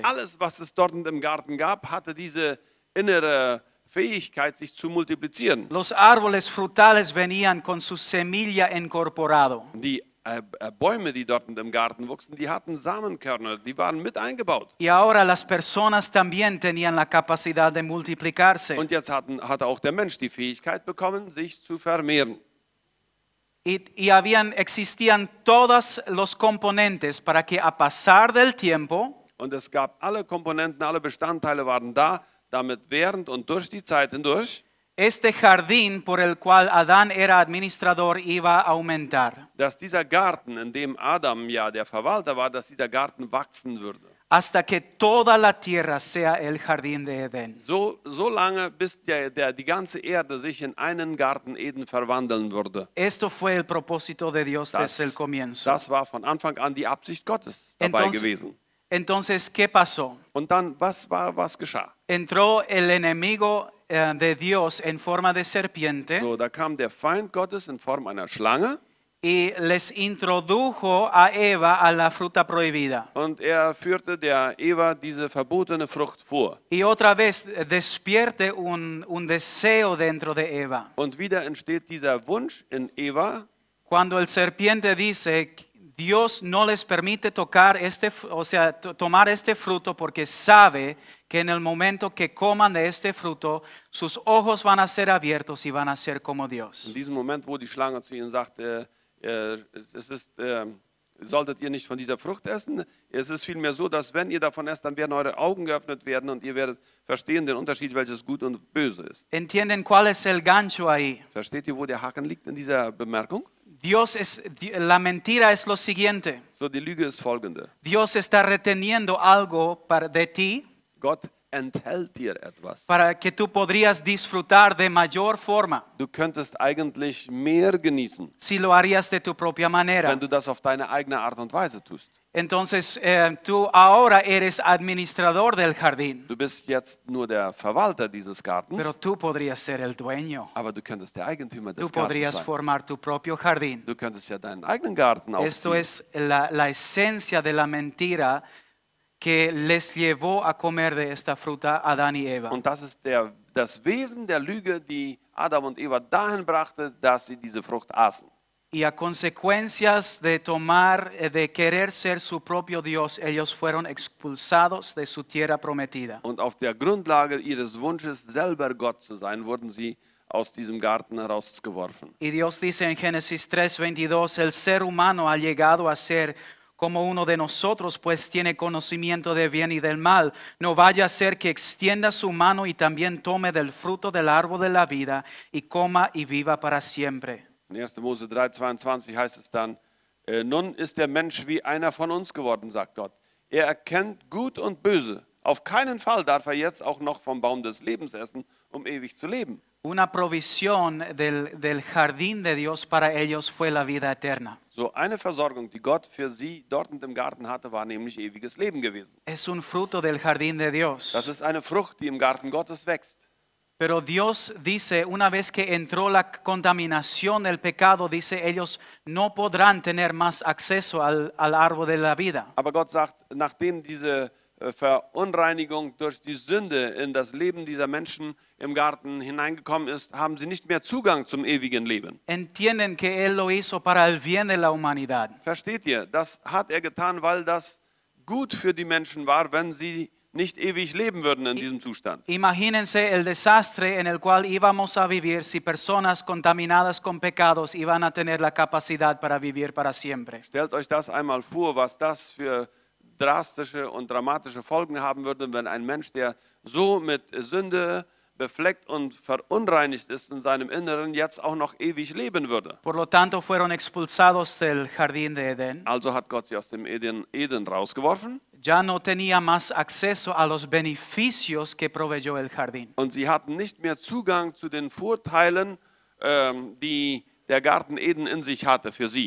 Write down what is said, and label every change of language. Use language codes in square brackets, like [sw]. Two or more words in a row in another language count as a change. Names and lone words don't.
[de] Alles, was es dort im Garten gab, hatte diese innere Fähigkeit, sich zu multiplizieren. [es] Los árboles frutales venían con su semilla incorporado. [de] Die Bäume, die dort im Garten wuchsen, die hatten Samenkörner, die waren mit eingebaut. [es] Y ahora las personas también tenían la capacidad de multiplicarse. [de] Und jetzt hatte auch der Mensch die Fähigkeit bekommen, sich zu vermehren. [es] Existían todos los componentes para que a pasar del tiempo [de] Und es gab alle Komponenten, alle Bestandteile waren da, damit während und durch die Zeit hindurch [es] este jardín por el cual Adán era administrador iba a aumentar. [de] dass dieser Garten, in dem Adam ja der Verwalter war, dass dieser Garten wachsen würde. [es] Hasta que toda la tierra sea el jardín de Edén. [de] So lange, bis die ganze Erde sich in einen Garten Eden verwandeln würde. [es] Esto fue el propósito de Dios desde el comienzo. [de] Das war von Anfang an die Absicht Gottes dabei gewesen. [es] Entonces, ¿qué pasó? [de] Und dann, was geschah? [es] Entró el enemigo de Dios en forma de serpiente [de] So, da kam der Feind Gottes in Form einer Schlange [es] y les introdujo a Eva a la fruta prohibida. [de] und er führte der Eva diese verbotene Frucht vor. [es] Y otra vez despierte un deseo dentro de Eva. [de] Und wieder entsteht dieser Wunsch in Eva, [es] Cuando el serpiente dice, Dios no les permite tocar tomar este fruto porque sabe que en el momento que coman de este fruto, sus ojos van a ser abiertos y van a ser como [de] in [es] Dios. [de] diesem Moment, wo die Schlange zu ihnen sagt, solltet ihr nicht von dieser Frucht essen. Es ist vielmehr so, dass wenn ihr davon esst, dann werden eure Augen geöffnet werden und ihr werdet verstehen den Unterschied, welches gut und böse ist. [es] ¿Entienden cuál es el gancho ahí? [de] Versteht ihr, wo der Haken liegt in dieser Bemerkung? [es] La mentira es lo siguiente. [de] So, die Lüge ist folgende. [es] Dios está reteniendo algo de ti [de] Gott enthält dir etwas. [es] para que tú podrías disfrutar de mayor forma [de] Du könntest eigentlich mehr genießen, [es] si lo harías de tu propia manera. [de] wenn du das auf deine eigene Art und Weise tust. [es] Entonces, tú ahora eres administrador del jardín, [de] Du bist jetzt nur der Verwalter dieses [es] pero [de] Gartens, [es] tú podrías ser el dueño. [de] aber du könntest der Eigentümer [es] Tú [de] des Gartens [es] podrías [de] sein. [es] formar tu propio jardín. [de] Du könntest ja deinen eigenen Garten [es] Esto [de] aufziehen. [es] es la esencia de la mentira que les llevó a comer de esta fruta a Adán y Eva. [de] Und das ist das Wesen der Lüge, die Adam und Eva dahin brachte, dass sie diese Frucht aßen. [es] Y a consecuencias de querer ser su propio Dios, ellos fueron expulsados de su tierra prometida. [de] Und auf der Grundlage ihres Wunsches, selber Gott zu sein, wurden sie aus diesem Garten herausgeworfen. [es] Y Dios dice en Génesis 3:22, el ser humano ha llegado a ser como uno de nosotros, pues tiene conocimiento del bien y del mal. No vaya a ser que extienda su mano y también tome del fruto del árbol de la vida y coma y viva para siempre. [de] In 1. Mose 3,22 heißt es dann, nun ist der Mensch wie einer von uns geworden, sagt Gott. Er erkennt Gut und Böse. Auf keinen Fall darf er jetzt auch noch vom Baum des Lebens essen, um ewig zu leben. [es] Una provisión del jardín de Dios para ellos fue la vida eterna. [de] So eine Versorgung, die Gott für sie dort im Garten hatte, war nämlich ewiges Leben gewesen. [es] Es un fruto del jardín de Dios. [de] Das ist eine Frucht, die im Garten Gottes wächst. [es] Pero Dios dice, una vez que entró la contaminación del pecado, dice, ellos no podrán tener más acceso al árbol de la vida. [de] Aber Gott sagt, nachdem diese Verunreinigung durch die Sünde in das Leben dieser Menschen im Garten hineingekommen ist, haben sie nicht mehr Zugang zum ewigen Leben. [es] Entienden que Él lo hizo para el bien de la humanidad. [de] Versteht ihr? Das hat er getan, weil das gut für die Menschen war, wenn sie nicht ewig leben würden in diesem Zustand. [es] Imagínense el desastre en el cual íbamos a vivir si personas contaminadas con pecados iban a tener la capacidad para vivir para siempre. [de] Stellt euch das einmal vor, was das für drastische und dramatische Folgen haben würde, wenn ein Mensch, der so mit Sünde befleckt und verunreinigt ist in seinem Inneren, jetzt auch noch ewig leben würde. [es] Por lo tanto, fueron expulsados del jardín de Edén. [de] Also hat Gott sie aus dem Eden rausgeworfen [es] Ya no tenía más acceso a los beneficios que proveyó el jardín. [de] und sie hatten nicht mehr Zugang zu den Vorteilen, die der Garten Eden in sich hatte für sie.